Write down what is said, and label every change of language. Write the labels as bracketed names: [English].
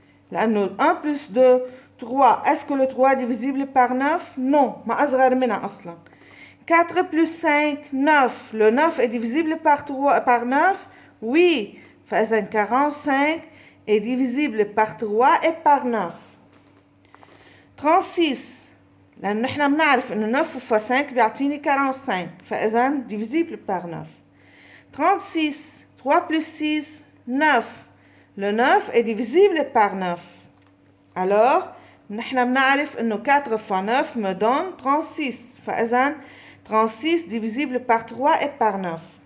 [French] Là, 1 plus 2, 3. Est-ce que le 3 est divisible par 9? Non. ما أصغر منها أصلا. 4 plus 5, 9. Le 9 est divisible par 3, par 9? Oui. فإذا 45 est divisible par 3 et par 9. 36. [Arabic] لأن نحن بنعرف إنه 9 fois 5 بيعطيني 45. [French] فإذا divisible par 9. 36. 3 plus 6, 9. Le 9 est divisible par 9. Alors, نحن بنعرف إنه 4 fois 9 me donne 36. فإذا 36 divisible par 3 et par 9.